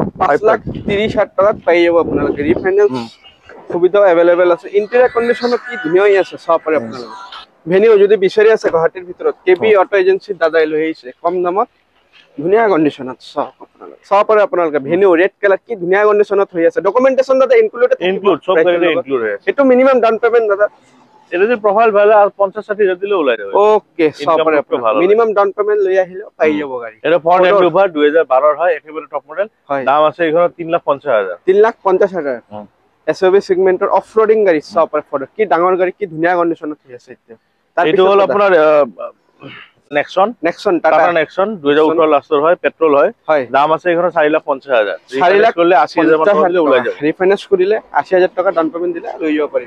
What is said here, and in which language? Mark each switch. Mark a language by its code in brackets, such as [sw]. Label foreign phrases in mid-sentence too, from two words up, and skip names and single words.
[as] 5,30,000 টাকাত পাই যাব আপোনালোকে ৰিফাইনেন্স সুবিধা अवेलेबल আছে ইন্টেৰিয়ৰ কন্ডিশনত কি ধুনীয়া আছে সব পাৰে আপোনালোকে ভেনিউ যদি বিচাৰি আছে গুৱাহাটীৰ ভিতৰত কেবি অটো এজেন্সি দাদাই লৈ আহিছে কম দামত ধুনীয়া কন্ডিশনত সব পাৰে আপোনালোকে ভেনিউ [en] red colour [as] কি ধুনীয়া কন্ডিশনত হৈ আছে ডকুমেন্টেশন দাদা ইনক্লুড সব গাড়ীতে ইনক্লুড হয় এটো [en] minimum down payment [as] দাদা [bn] এটা যে প্রোফাইল ভালো আর 50-60 দিলে ওলাই যাবে [as] ওকে সব পাৰে [en] minimum down payment [as] লৈ আহিলে পাই যাব গাড়ী [bn] এটা ফর্ড এন্ডোভার 2012 হয় একেবারে [en] top model [bn] দাম আছে এখানে 3,50,000 [as] 3,50,000 এসইউভি সেগমেন্টৰ অফ-রোডিং গাড়ী সব পাৰে কি ডাঙৰ গাড়ী কি ধুনীয়া কন্ডিশনত হৈ আছে এতিয়া এইটো হল আপোনাৰ নেক্সন টাটা নেক্সন 2018 লাষ্টৰ হয় পেট্ৰল হয় দাম আছে এখানে 4,50,000 ৰিফাইনেন্স কৰিলে 80,000 মান দিলে ওলাই যাব ৰিফাইনেন্স কৰিলে 80,000 টাকা [en] down payment [as] দিলে লৈ যাব পাৰিব